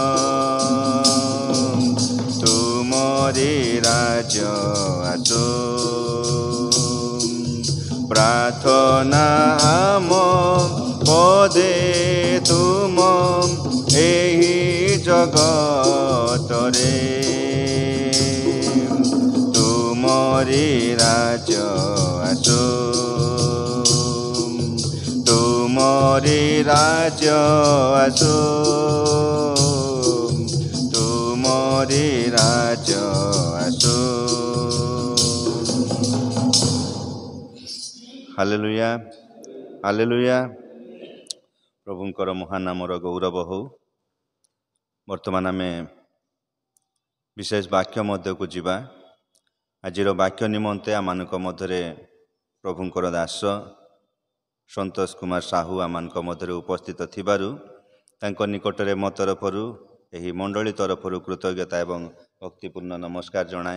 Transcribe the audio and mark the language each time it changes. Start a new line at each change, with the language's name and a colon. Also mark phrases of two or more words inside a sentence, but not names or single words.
Odia: ତୁମରି ରାଜ୍ୟ ଆସୁ ପ୍ରାର୍ଥନା ଆମ ପଦେ ତୁମ ଏଇ ଜଗତରେ ତୁମରି ରାଜ୍ୟ ଆସୁ। ତୁମରି ରାଜ୍ୟ ଆସୁ ତୁମରି ରାଜ୍ୟ ଆସୁ। ହାଲେଲୁୟା ହାଲେଲୁୟା। ପ୍ରଭୁଙ୍କର ମହାନାମର ଗୌରବ ହଉ। ବର୍ତ୍ତମାନ ଆମେ ବିଶେଷ ବାକ୍ୟ ମଧ୍ୟକୁ ଯିବା। ଆଜିର ବାକ୍ୟ ନିମନ୍ତେ ଆମମାନଙ୍କ ମଧ୍ୟରେ ପ୍ରଭୁଙ୍କର ଦାସ ସନ୍ତୋଷ କୁମାର ସାହୁ ଆମମାନଙ୍କ ମଧ୍ୟରେ ଉପସ୍ଥିତ ଥିବାରୁ ତାଙ୍କ ନିକଟରେ ମୋ ତରଫରୁ ଏହି ମଣ୍ଡଳୀ ତରଫରୁ କୃତଜ୍ଞତା ଏବଂ ଭକ୍ତିପୂର୍ଣ୍ଣ ନମସ୍କାର ଜଣାଏ।